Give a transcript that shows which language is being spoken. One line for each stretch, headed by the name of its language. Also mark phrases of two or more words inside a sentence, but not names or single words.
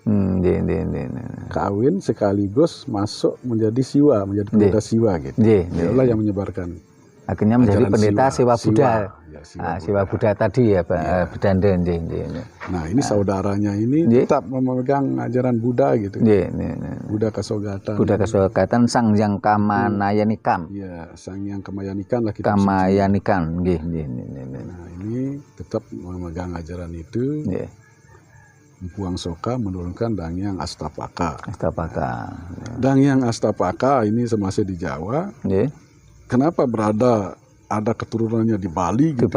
Indonesian: Kawin sekaligus masuk menjadi Siwa, menjadi pendeta Siwa gitu. Itulah yang menyebarkan. Akhirnya menjadi pendeta Siwa Buddha. Siwa Buddha tadi ya Pak Bedanden. Nah ini saudaranya ini tetap memegang ajaran Buddha gitu. Buddha Kasogatan. Buddha Kasogatan Sangyang Kamayanikan. Iya, Sangyang Kamayanikan lah kita. Kamayanikan. Nah ini tetap memegang ajaran itu. Empu Angsoka menurunkan Dangyang Astapaka. Dangyang Astapaka ini semasa di Jawa. Kenapa ada keturunannya di Bali gitu.